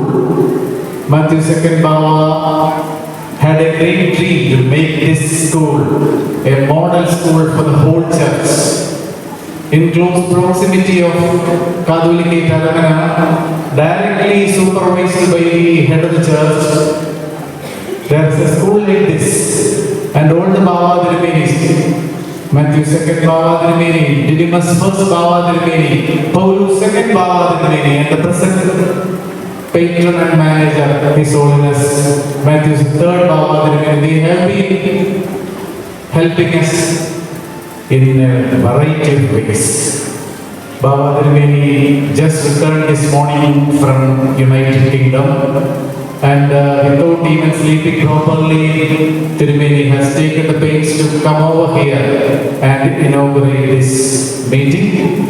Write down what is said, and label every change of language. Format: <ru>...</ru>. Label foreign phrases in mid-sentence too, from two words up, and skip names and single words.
<en>Matthew II Baba had a great dream to make this school a model school for the whole church. In close proximity of Kaduliki Taramana, directly supervised by the head of the church, there is a school like this, and all the Baba Dirumenis, Matthew II Baba Dirumeni, Didymus I Baba Dirumeni, Paulus II Baba Dirumeni, and the present patron and manager, His Holiness Matthew III Baba Dirumeni, they have been helping us in a variety of ways. Baba Dirumeni just returned this morning from United Kingdom, and without even sleeping properly, Dirumeni has taken the pains to come over here and inaugurate this meeting.</en>